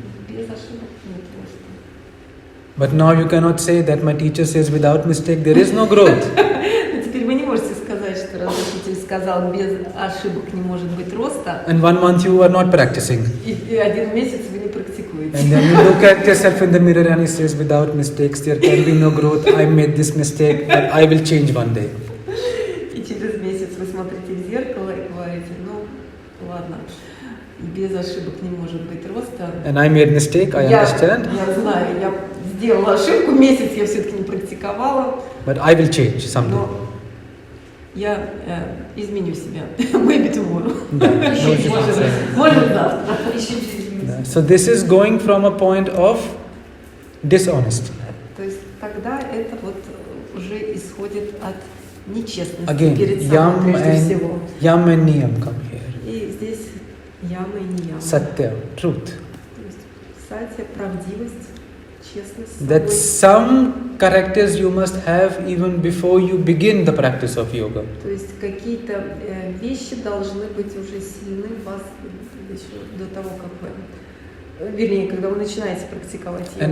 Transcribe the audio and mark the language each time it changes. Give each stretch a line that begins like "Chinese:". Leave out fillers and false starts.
Russian: без ошибок нет роста.
English: But now you cannot say that my teacher says without mistake there is no growth.
Russian: Но теперь вы не можете сказать, что раз учитель сказал, без ошибок не может быть роста,
English: And 1 month you are not practicing.
Russian: и 1 месяц вы не практикуете.
English: And then you look at yourself in the mirror and he says without mistakes there can be no growth. I made this mistake but I will change one day.
Russian: И через месяц вы смотрите в зеркало и говорите, ну ладно, без ошибок не может быть роста.
English: And I made mistake, I understand.
Russian: Я знаю, я сделала ошибку, месяц я все-таки не практиковала,
English: But I will change someday.
Russian: но я изменю себя.
English: Maybe tomorrow.
Russian: Да. Может завтра. Да.
English: So this is going from a point of dishonesty.
Russian: То есть тогда это вот уже исходит от нечестности
English: Again,
Russian: перед собой
English: yam
Russian: прежде всего.
English: and niyam come here.
Russian: И здесь яма и не яма.
English: Satya, truth.
Russian: То есть сатья, правдивость, честность с
English: That
Russian: собой.
English: some characters you must have even before you begin the practice of yoga.
Russian: То есть какие-то вещи должны быть уже сильны в вас еще до того, как вы, вернее, когда вы начинаете практиковать йогу.